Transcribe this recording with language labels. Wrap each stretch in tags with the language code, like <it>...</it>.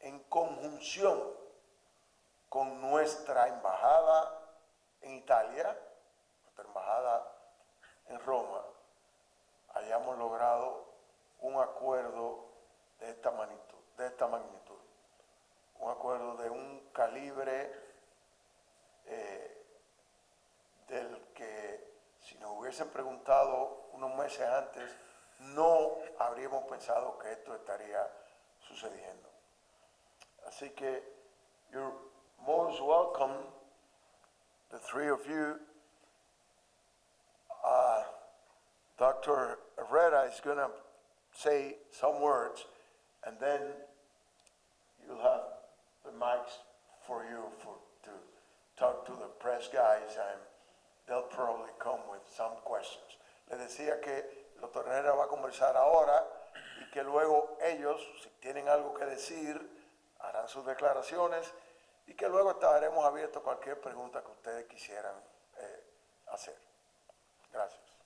<es>conjunción con nuestra embajada en Italia, nuestra embajada en Roma, hayamos logrado un acuerdo de esta magnitud, un acuerdo de un calibre del que si nos hubiesen preguntado unos meses antes, no habríamos pensado que esto estaría sucediendo. Así que</es> <en>you're most welcome, the three of you. Dr. Herrera is going to say some words, and then you'll have the mics for you to talk to the press guys, and they'll probably come with some questions.</en> <es>Les decía que el doctor Herrera va a conversar ahora y que luego ellos, si tienen algo que decir, harán sus declaraciones y que luego estaremos abiertos a cualquier pregunta que ustedes quisieran hacer. Gracias.</es>